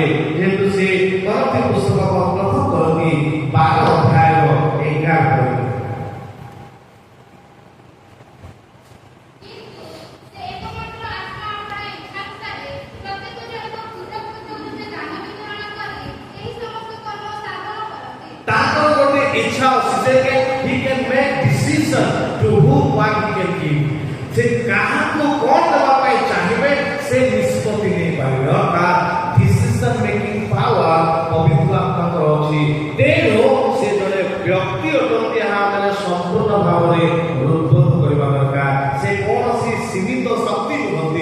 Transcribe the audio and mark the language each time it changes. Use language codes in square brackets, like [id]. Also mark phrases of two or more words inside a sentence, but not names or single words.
[or] ଯେହେତୁ ସେ କରନ୍ତି ପୁସ୍ତକ ପ୍ରଥମ କରନ୍ତି 12 ଅଧ୍ୟାୟ 11 ତାଙ୍କର ଗୋଟେ ଇଚ୍ଛା ଅଛି ଯେ [en] he can make decision to whom what he can give। [or] ସେ କାହାକୁ କଣ ଦେବା ପାଇଁ ଚାହିଁବେ ସେ ନିଷ୍ପତ୍ତି ନେଇପାରିବେ। ଅର୍ଥାତ୍ [en] decision making power [or] ପବିତ୍ର ଆତ୍ମାଙ୍କର ଅଛି। ତେଣୁ ସେ ଜଣେ ବ୍ୟକ୍ତି ଅଟନ୍ତି। ଏହା ମାନେ ସମ୍ପୂର୍ଣ୍ଣ ଭାବରେ ହୃଦବୋଧ କରିବା ଦରକାର। ସେ କୌଣସି ସୀମିତ ଶକ୍ତି ନୁହନ୍ତି।